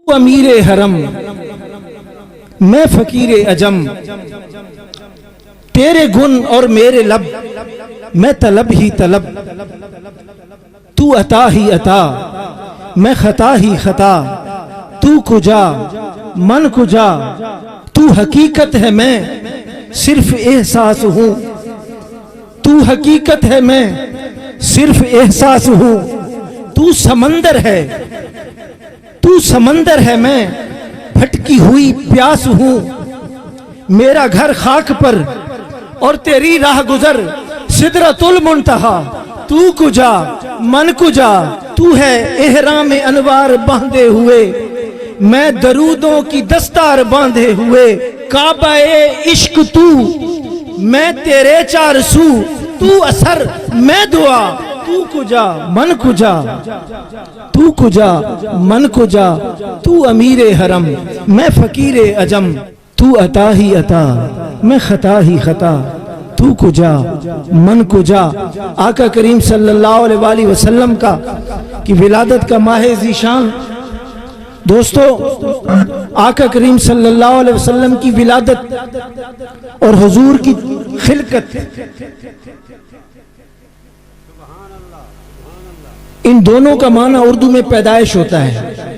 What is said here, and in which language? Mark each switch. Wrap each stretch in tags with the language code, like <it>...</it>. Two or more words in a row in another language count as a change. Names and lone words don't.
<ur>امیر حرم میں فقیر عجم، تیرے گن اور میرے لب میں طلب ہی طلب، تو عطا ہی عطا میں خطا ہی خطا،</ur> <fa>تو کجا من کجا،</fa> <ur>تو حقیقت ہے میں صرف احساس ہوں، تو حقیقت ہے میں صرف احساس ہوں، تو سمندر ہے، تو سمندر ہے میں بھٹکی ہوئی پیاس ہوں، میرا گھر خاک پر اور تیری راہ گزر سدرۃ المنتہا،</ur> <fa>تو کجا من کجا،</fa> <ur>تو ہے احرام انوار باندھے ہوئے، میں درودوں کی دستار باندھے ہوئے، کعبہ عشق تو میں تیرے چار سو، تو اثر میں دعا،</ur> <fa>تو کجا من کجا، تو کجا من کجا،</fa> <ur>تو امیر حرم میں فقیر عجم، تو عطا ہی عطا میں خطا ہی خطا،</ur> <fa>تو کجا من کجا۔</fa> <ur>آقا کریم</ur> <ar>صلی اللہ علیہ وآلہ وسلم</ar> <ur>کی ولادت کا ماہ ذیشان، دوستو آقا کریم</ur> <ar>صلی اللہ علیہ وسلم</ar> <ur>کی ولادت اور حضور کی خلقت، ان دونوں کا معنی اردو میں پیدائش ہوتا ہے۔</ur>